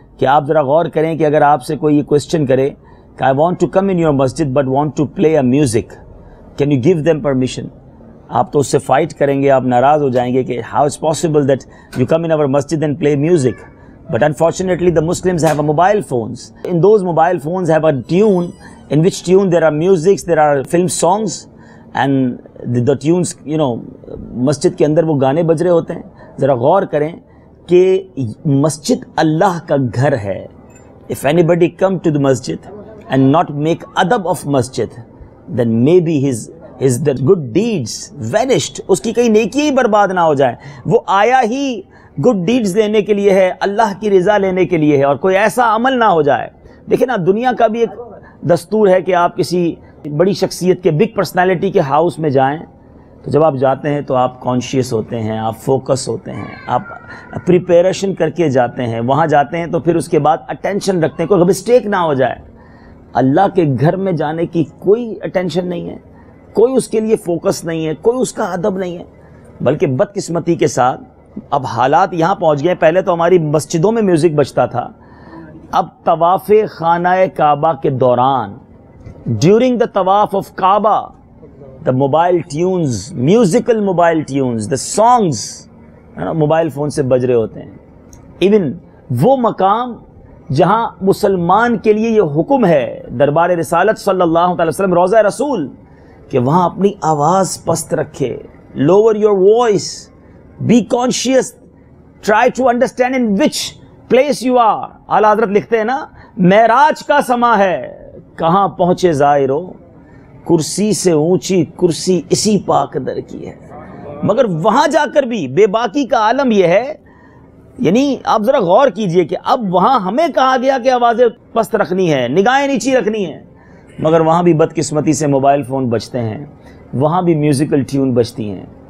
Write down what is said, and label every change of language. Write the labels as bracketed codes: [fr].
[ur] کہ آپ ذرا غور کریں کہ اگر آپ سے کوئی یہ کوشچن کرے کہ [en] I want to come in your masjid but want to play a music, can you give them permission? [ur] آپ تو اس سے فائٹ کریں گے، آپ ناراض ہو جائیں گے کہ [en] How it's possible that you come in our masjid and play music. But unfortunately, the Muslims have a mobile phones. In those mobile phones have a tune, in which tune there are musics, there are film songs, and the tunes, [ur] مسجد کے اندر وہ گانے بج رہے ہوتے ہیں. ذرا غور کریں کہ مسجد اللہ کا گھر ہے. [en] If anybody come to the masjid and not make adab of masjid, then maybe his the good deeds vanished. [ur] اس کی کئی نیکی ہی برباد نہ ہو جائیں. وہ آیا ہی گڈ ڈیڈز لینے کے لیے ہے، اللہ کی رضا لینے کے لیے ہے، اور کوئی ایسا عمل نہ ہو جائے. دیکھیں نا، دنیا کا بھی ایک دستور ہے کہ آپ کسی بڑی شخصیت کے، [en] big personality [ur] کے ہاؤس میں جائیں تو جب آپ جاتے ہیں تو آپ کانشیس ہوتے ہیں، آپ فوکس ہوتے ہیں، آپ پریپریشن کر کے جاتے ہیں. وہاں جاتے ہیں تو پھر اس کے بعد اٹینشن رکھتے ہیں، کوئی مسٹیک نہ ہو جائے. اللہ کے گھر میں جانے کی کوئی اٹینشن نہیں ہے، کوئی اس کے لیے فوکس نہیں ہے، کوئی اس کا ادب نہیں ہے. بلکہ بدقسمتی کے ساتھ اب حالات یہاں پہنچ گئے. پہلے تو ہماری مسجدوں میں میوزک بجتا تھا، اب طواف خانہ کعبہ کے دوران، [en] during the tawaf of Kaaba, the mobile tunes, musical mobile tunes, the songs [ur] mobile phone سے بج رہے ہوتے ہیں. ایون وہ مقام جہاں مسلمان کے لیے یہ حکم ہے، دربار رسالت صلی اللہ علیہ وسلم، روضہ رسول، کہ وہاں اپنی آواز پست رکھے. [en] lower your voice, be conscious, try to understand in which place you are. [ur] اعلیٰ حضرت لکھتے ہیں نا، معراج کا سما ہے، کہاں پہنچے زائرو، کرسی سے اونچی کرسی اسی پاک در کی ہے. مگر وہاں جا کر بھی بے باکی کا عالم یہ ہے، یعنی آپ ذرا غور کیجئے کہ اب وہاں ہمیں کہا گیا کہ آوازیں پست رکھنی ہے، نگاہیں نیچی رکھنی ہیں، مگر وہاں بھی بدقسمتی سے موبائل فون بجتے ہیں، وہاں بھی میوزیکل ٹیون بجتی ہیں.